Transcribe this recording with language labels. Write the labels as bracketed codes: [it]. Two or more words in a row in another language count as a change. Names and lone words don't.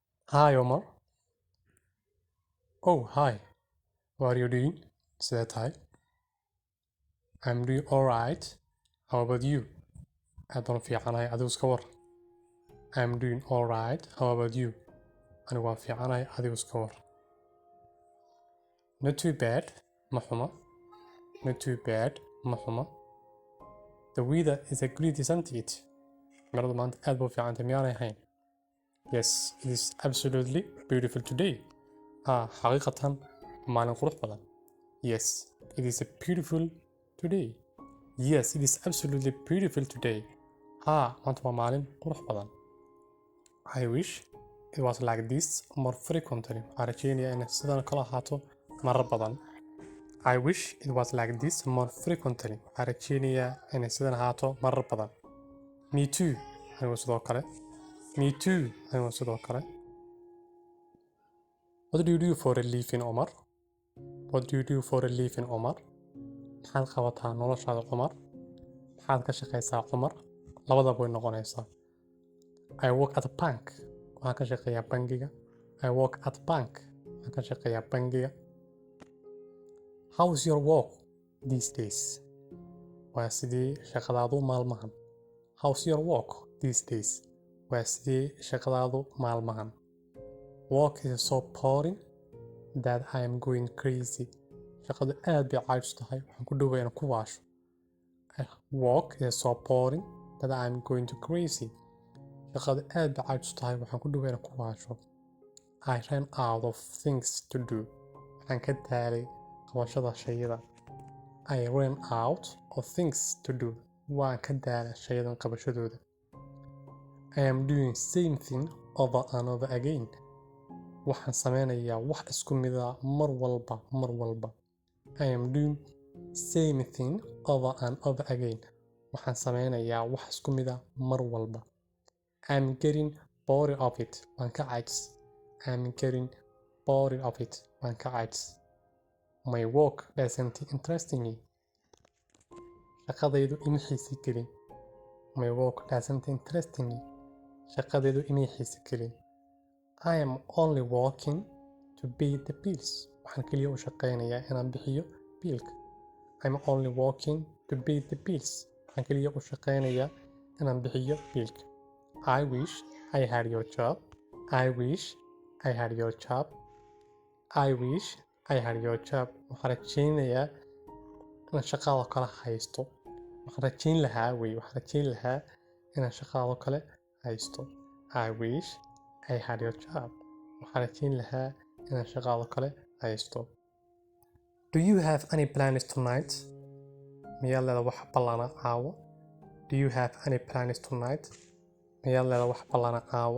[en] Hi, Omar. Oh, hi. What are you doing? Said hi. I'm doing alright. How about you? [so] Adoon fiicanahay adigu iska war. [en] I'm doing alright. How about you? [so] Anigu waan fiicanahay adigu iska war. [en] Not too bad. [so] Ma xuma. [en] Not too bad. [so] Ma xuma. [en] The weather is a great, isn't it? [so] Marada maanta aad buu fiicantay miyaanay ahayn? [en] Yes, it is absolutely beautiful today. [so] xaqiiqatan maalin qurux badan. [en] Yes, it is a beautiful today. Yes, it is absolutely beautiful today. [so] maanta waa maalin qurux badan. [en] I wish it was like this more frequently. [so] Waxaan rajeynayaa inay sidan kala ahaato marar badan. [en] I wish it was like this more frequently. [so] Waxaan rajeynayaa inay sidan ahaato marar badan. [en] Me too. [so] Anigu sidoo kale. [en] Me too. [so] Anigu sidoo kale. [en] What do you do for a living, Omar? What do you do for a living, Omar? [so] maxaad qabataa noloshaada, Omar? maxaad ka shaqaysaa, Omar? labadaba way noqonaysaa. [en] I work at a bank. [so] waxaan ka shaqeeyaa bangiga. [en] I work at bank. [so] waxaan ka shaqeeyaa bangiga. [en] How is your work these days? [so] waa sidee shaqadaadu maalmahan? [en] How's your work these days? [so] waa sidee shaqadaadu maalmahan? [en] Work is so boring that I am going crazy. [so] shaqadu aad bay caajis tahay, waxaan ku dhowaa inaan ku waasho. [en] Work is so boring that I am going to crazy. [so] shaqadu aad bay caajis tahay, waxaan ku dhowaa inaan ku waasho. [en] I ran out of things to do. [so] waxaan ka daalay qabashada shayada. [en] I ran out of things to do. [so] waan ka daalay shayadan qabashadooda. [en] I am doing same thing over and over again. [so] waxaan sameynayaa wax isku mid ah mar walba. [en] I am doing same thing over and over again. [so] waxaan sameynayaa wax isku mid ah mar walba. [en] I'm getting bored of it. [so] waan ka caajis. [en] I'm getting bored of it. [so] waan ka caajis. [en] My work doesn't interest me. [so] shaqadaydu ima xiisi gelin. [en] My work doesn't interest me. [so] shaqadaydu ima xiisi gelin. [en] I am only working to pay the bills. [so] waxaan kaliya u shaqeynayaa inaan bixiyo biilka. [en] I'm only working to pay the bills. [so] waxaan kaliya u shaqeynayaa inaan bixiyo biilka. [en] I wish I had your job. I wish I had your job. I wish I had your job. [so] waxaan rajeynayaa inaan shaqaado kale haysto. waxaan rajeyn lahaa inaan shaqaado kale haysto. [en] I wish I had your job. [so] waxaan rajeyn lahaa inaan shaqaado kale haysto. [en] Do you have any plans tonight? [so] miyaad leedahay wax ballana caawo? [en] Do you have any plans tonight? [so] miyaad leedahay wax ballana caawo?